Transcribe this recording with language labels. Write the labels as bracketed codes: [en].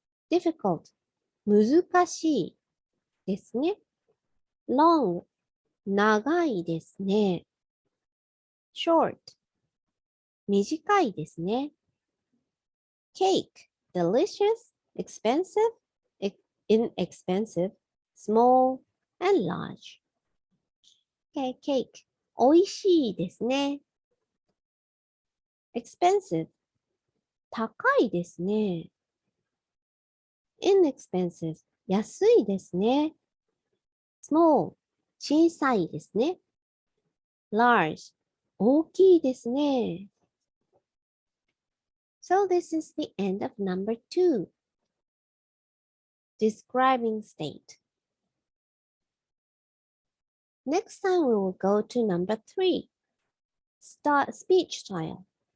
[ja] Difficult, 難しいですね。 Long, 長いですね。 Short, 短いですね。 [en] Cake, delicious, expensive, inexpensive, small, and large. [ja] Okay, cake, 美味しいですね。Expensive, 高いですね。 Inexpensive, 安いですね。Small, 小さいですね。 Large, 大きいですね。 [en] So this is the end of number 2. Describing state. Next time we will go to number 3. Speech style.